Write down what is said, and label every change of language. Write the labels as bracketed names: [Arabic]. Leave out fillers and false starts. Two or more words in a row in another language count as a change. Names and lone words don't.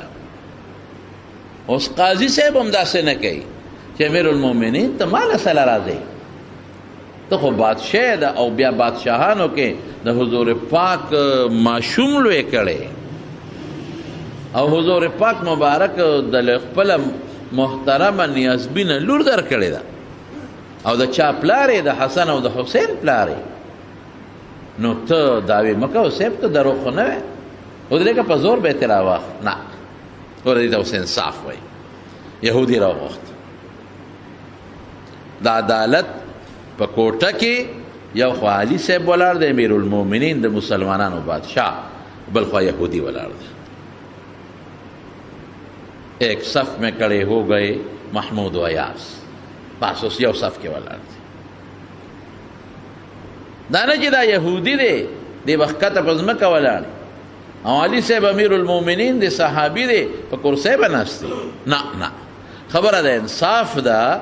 [Pashto] اوس قاضي صاحب هم داسې نه کوي چې امیر المؤمنین ته ما له سره راځئ، ته خو بادشاه ده، او بیا بادشاهانو کې د حضور پاک ماشوم لوی کړی، او حضور پاک مبارک د خپله محترمه نیازبینه لور در کړې ده، او د چا پلار د حسن او د حسین پلار، نو ته دعوی مه کوه صاحب، ته دروغ خو نه وی، ودرېږه په زور به یې ترې راواخت. نه، ګوره دې ته اوس انصاف وایي. یهودي راوغوښت. د عدالت په کوټه کې یو خوا علي صاحب ولاړ دی، امیر المؤمنین د مسلمانانو بادشاه، بل خوا یهودي ولاړ دی. [Urdu] ایک صف میں کھڑے ہو گئے محمود و ایاس. [Pashto] بس اوس یو صف کې ولاړ دي. دا نه چې دا یهودي دی دی وخته په ځمکه ولاړ او علي صاحب امیر المؤمنین دی صحابي دی په کرسۍ به ناست دی. نه خبره ده انصاف ده.